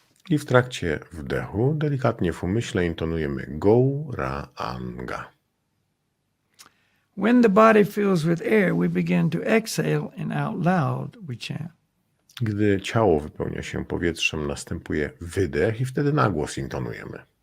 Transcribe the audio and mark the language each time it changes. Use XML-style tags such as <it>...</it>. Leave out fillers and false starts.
<pl>I w trakcie wdechu, delikatnie w umyśle intonujemy Gauranga.</pl> <en>When the body fills with air, we begin to exhale, and out loud we chant.</en> <pl>Gdy ciało wypełnia się powietrzem, następuje wydech i wtedy na głos intonujemy.</pl>